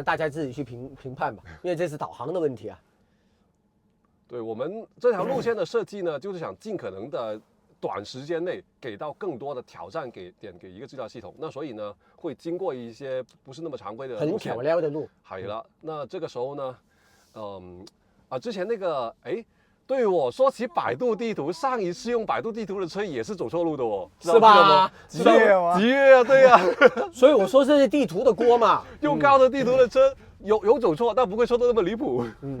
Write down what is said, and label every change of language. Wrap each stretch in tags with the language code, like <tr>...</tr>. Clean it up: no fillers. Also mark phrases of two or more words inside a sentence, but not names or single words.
<zh>大家自己去评判吧，因为这是导航的问题啊。对，我们这条路线的设计呢，就是想尽可能的短时间内给到更多的挑战给一个自駕系統。那所以呢，會經過一些不是那麼常規的路線。很漂亮的路。係啦，那這個時候呢，之前那個對我說起百度地圖，上一次用百度地圖的車也是走錯路的哦，是吧？極越啊，對呀。所以我說這是地圖的鍋嘛。用高德地圖的車有走錯，但不會錯得那麼離譜。</zh>